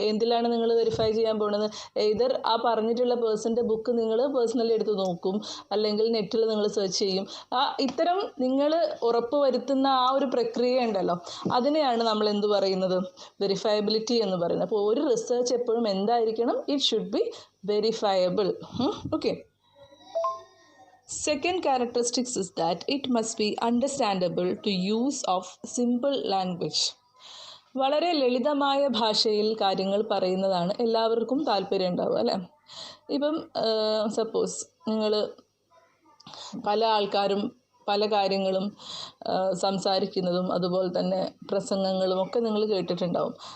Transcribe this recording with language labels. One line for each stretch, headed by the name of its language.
Malayalam: എന്തിലാണ് നിങ്ങൾ വെരിഫൈ ചെയ്യാൻ പോകുന്നത്? എയ്തർ ആ പറഞ്ഞിട്ടുള്ള പേഴ്സൻ്റെ ബുക്ക് നിങ്ങൾ പേഴ്സണലി എടുത്ത് നോക്കും, അല്ലെങ്കിൽ നെറ്റിൽ നിങ്ങൾ സെർച്ച് ചെയ്യും. ഇത്തരം നിങ്ങൾ ഉറപ്പ് വരുത്തുന്ന ആ ഒരു പ്രക്രിയ ഉണ്ടല്ലോ, അതിനെയാണ് നമ്മൾ എന്ത് പറയുന്നത്? വെരിഫയബിലിറ്റി എന്ന് പറയുന്നത്. അപ്പോൾ ഒരു റിസർച്ച് എപ്പോഴും എന്തായിരിക്കണം?
English: It should be verifiable. Okay. Second characteristics is that it must be understandable to use of simple language.
Malayalam: വളരെ ലളിതമായ ഭാഷയിൽ കാര്യങ്ങൾ പറയുന്നതാണ് എല്ലാവർക്കും താല്പര്യം ഉണ്ടാവുക അല്ലേ. ഇപ്പം സപ്പോസ് നിങ്ങൾ പല ആൾക്കാരും പല കാര്യങ്ങളും സംസാരിക്കുന്നതും അതുപോലെ തന്നെ പ്രസംഗങ്ങളും ഒക്കെ നിങ്ങൾ കേട്ടിട്ടുണ്ടാവും.